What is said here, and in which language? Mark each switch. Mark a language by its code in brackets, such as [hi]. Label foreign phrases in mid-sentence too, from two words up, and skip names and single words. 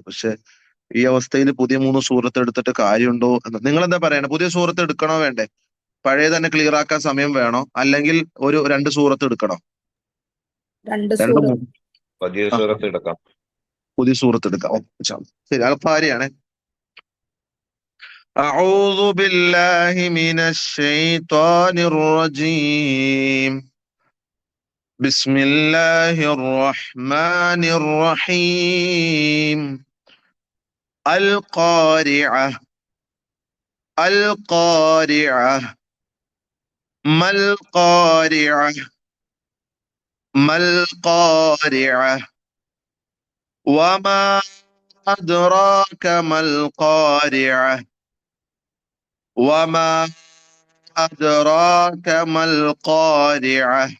[ml] പക്ഷെ ഈ അവസ്ഥയിൽ പുതിയ 3 സൂറത്ത് എടുത്തിട്ട് കാര്യമുണ്ടോ എന്ന് നിങ്ങൾ എന്താ പറയണേ? പുതിയ സൂറത്ത് എടുക്കണോ വേണ്ടേ? പഴയ തന്നെ ക്ലിയർ ആക്കാൻ സമയം വേണോ? അല്ലെങ്കിൽ 2 സൂറത്ത് എടുക്കണോ? പുതിയ സൂറത്ത് എടുക്കാം. പുതിയ സൂറത്ത് എടുക്കാം. ശരി, അൽഫാരിയാണേ. [ar] أعوذ بالله من الشيطان الرجيم. بسم الله الرحمن الرحيم. القارعة القارعة ما القارعة ما القارعة وما أدراك ما القارعة وما أدراك ما القارعة